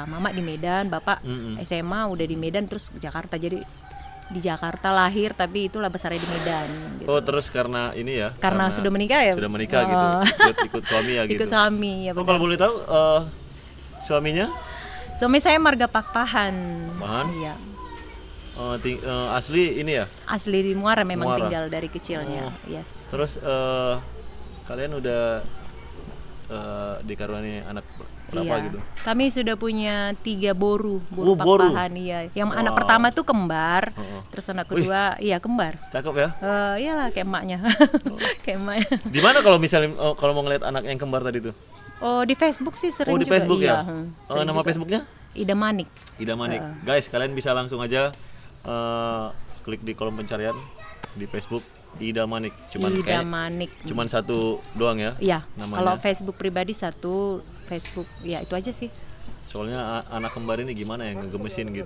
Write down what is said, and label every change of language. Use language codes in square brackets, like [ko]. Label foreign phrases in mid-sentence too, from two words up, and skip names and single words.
[id] Mama di Medan, bapak SMA udah di Medan, terus Jakarta. Jadi di Jakarta lahir, tapi itulah besarnya di Medan. Gitu. Oh terus karena ini ya? Karena sudah menikah ya? Sudah menikah gitu. Ikut suami ya gitu. Ikut suami ya. Oh, benar. kalau boleh tahu suaminya? Suami saya marga Pakpahan. Pahan? Iya. Asli ini ya? Asli di Muara memang Muara. tinggal dari kecilnya. Yes. Terus kalian udah dikaruniai anak berapa Iya. gitu? Kami sudah punya 3 boru Oh, boru. Pakpahan, iya. Yang anak pertama tuh kembar, terus anak kedua iya kembar. Cakep ya? Iyalah kayak emaknya. Kayak emaknya. Di mana kalau misalnya kalau mau ngeliat anak yang kembar tadi tuh? Oh, di Facebook sih sering Oh di juga. Facebook iya. ya? Sering Nama juga. Facebooknya? Ida Manik. Ida Manik. Guys, kalian bisa langsung aja klik di kolom pencarian di Facebook Ida Manik. Ida Manik. Cuman satu doang ya? Iya. namanya. Kalau Facebook pribadi satu, Facebook ya itu aja sih. Soalnya anak kembar ini gimana ya ngegemesin gitu.